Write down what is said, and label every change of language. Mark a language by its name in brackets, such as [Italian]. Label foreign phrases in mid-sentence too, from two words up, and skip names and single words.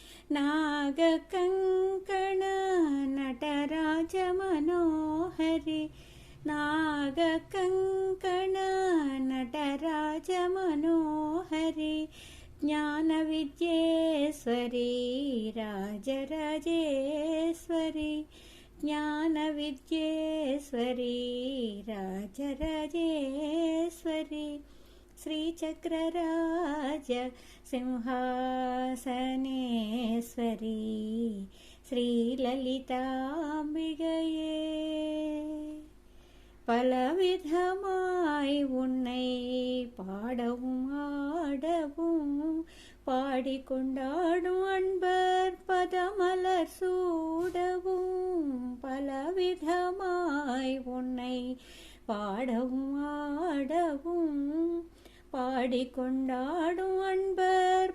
[Sanskrit] नागकङ्कण नटराज मनोहरि नागकङ्कण नटराज मनोहरि ज्ञानविद्येश्वरी राजराजेश्वरी ज्ञानविद्येश्वरी राजराजेश्वरी। श्रीचक्रराज सिंहासनेश्वरी श्रीललिताम्बिकये। [Tamil] பலவிதமாய் உன்னை பாடவும் ஆடவும் பாடிக்கொண்டாடும் அன்பர் பதமலர் சூடவும் பலவிதமாய் உன்னை பாடவும் ஆடவும் பாடிக்கொண்டாடும் அன்பர்